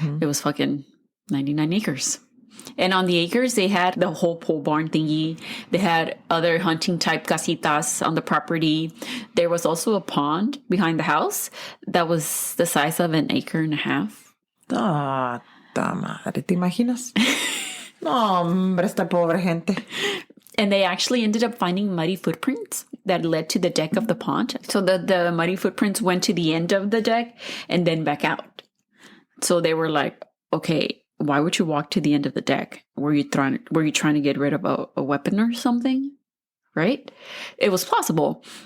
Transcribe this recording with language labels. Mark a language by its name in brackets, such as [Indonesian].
[English] It was fucking 99 acres. And on the acres, they had the whole pole barn thingy. They had other hunting type casitas on the property. There was also a pond behind the house that was the size of an acre and a half. [Spanish] Ah, ta madre, ¿te imaginas? No, hombre, esta pobre gente. [English] And they actually ended up finding muddy footprints that led to the deck of the pond. So the muddy footprints went to the end of the deck and then back out. So they were like, okay, why would you walk to the end of the deck? Were you trying to get rid of a weapon or something? Right? It was possible.